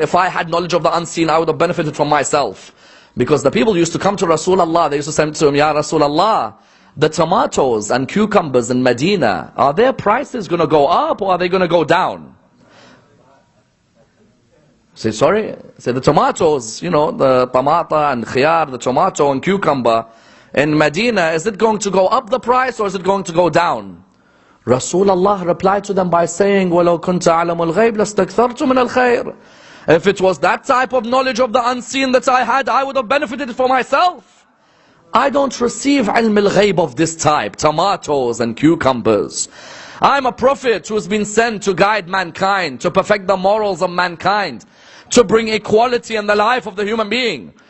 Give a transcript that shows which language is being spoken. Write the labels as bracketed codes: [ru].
[en] If I had knowledge of the unseen, I would have benefited from myself. Because the people used to come to Rasulullah, they used to say to him, Ya Rasulullah, the tomatoes and cucumbers in Medina, are their prices going to go up or are they going to go down? Say, sorry? Say, the tomatoes, you know, the tamata and khiyar, the tomato and cucumber in Medina, is it going to go up the price or is it going to go down? Rasulullah replied to them by saying, [ar] وَلَوْ كُنْتَ أَعْلَمُ الْغَيْبِ لَاسْتَكْثَرْتُ مِنَ الْخَيْرِ. [en] If it was that type of knowledge of the unseen that I had, I would have benefited for myself. I don't receive ilm al-ghayb of this type, tomatoes and cucumbers. I'm a prophet who's been sent to guide mankind, to perfect the morals of mankind, to bring equality in the life of the human being.